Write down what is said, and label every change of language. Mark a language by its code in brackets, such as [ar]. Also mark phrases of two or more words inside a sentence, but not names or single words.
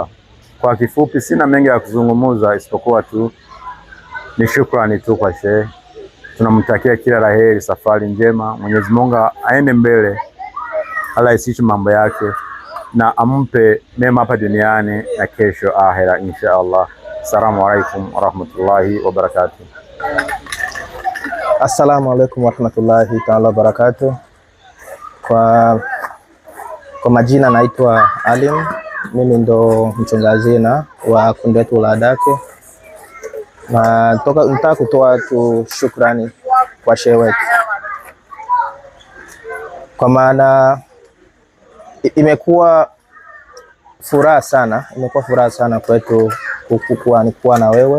[sw] Kwa kifupi, sina mengi ya kuzungumza isipokuwa tu ni shukrani tu kwa Sheikh. Tunamtakia kila laheri, safari njema, Mwenyezi Mungu aende mbele, alahisishe mambo yake na ampe mema hapa duniani na kesho akhera inshallah. [ar] السلام عليكم ورحمة الله وبركاته. السلام عليكم ورحمة الله تعالى وبركاته. [sw] Kwa majina naitwa Alim, mimi ndo mchunga hazina wa kundi letu la Dake, na nataka kutoa tu shukrani kwa Sheikh wetu, kwa maana imekuwa furaha sana kwetu kuwa na wewe.